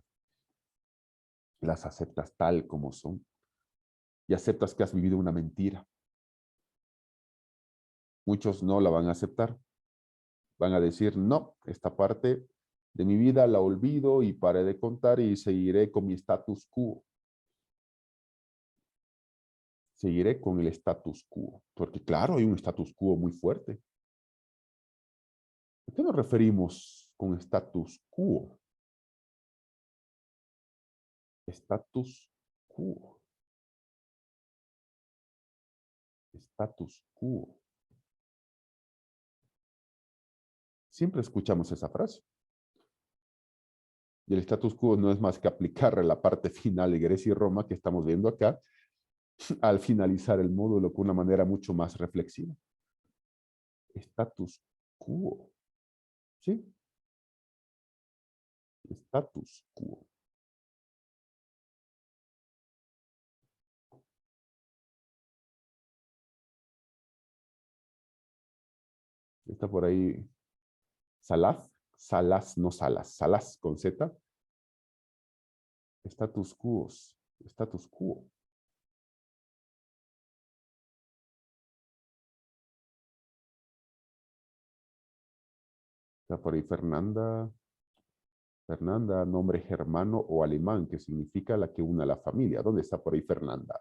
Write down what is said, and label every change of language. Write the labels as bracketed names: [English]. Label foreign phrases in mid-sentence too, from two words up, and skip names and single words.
[Spanish] Las aceptas tal como son y aceptas que has vivido una mentira. Muchos no la van a aceptar. Van a decir, no, esta parte de mi vida la olvido y paré de contar y seguiré con mi [Latin] status quo. [Spanish] Seguiré con el [Latin] status quo, [Spanish] porque claro, hay un [Latin] status quo [Spanish] muy fuerte. ¿A qué nos referimos con [Latin] status quo? Status quo. Status quo. [Spanish] Siempre escuchamos esa frase. Y el [Latin] status quo [Spanish] no es más que aplicar la parte final de Grecia y Roma que estamos viendo acá al finalizar el módulo con una manera mucho más reflexiva. [Latin] Status quo. ¿Sí? Status quo. [Spanish] Está por ahí Salas, no Salas, Salas con Z. [Latin] Status quo. Status quo. [Spanish] Está por ahí Fernanda. Fernanda, nombre germano o alemán, que significa la que une a la familia. ¿Dónde está por ahí Fernanda?